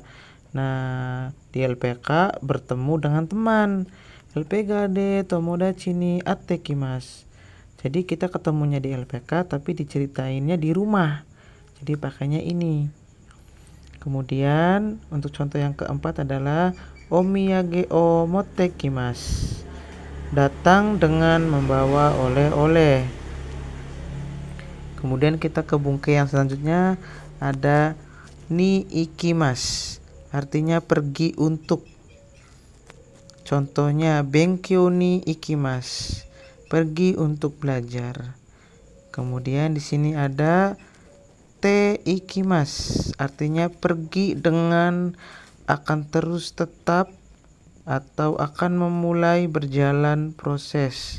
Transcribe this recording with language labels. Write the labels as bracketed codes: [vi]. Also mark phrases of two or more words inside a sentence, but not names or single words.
[id] Nah, di LPK bertemu dengan teman. [ja] LPKD 友達に会ってきます. [id] Jadi kita ketemunya di LPK tapi diceritainnya di rumah. Jadi pakainya ini. Kemudian untuk contoh yang keempat adalah [ja] お土産を持ってきます. [id] Datang dengan membawa oleh-oleh. Kemudian kita ke bungkai yang selanjutnya ada [ja] に行きます. [id] Artinya pergi untuk. Contohnya [ja] 勉強に行きます, [id] pergi untuk belajar. Kemudian di sini ada [ja] て行きます, [id] artinya pergi dengan akan terus tetap atau akan memulai berjalan proses.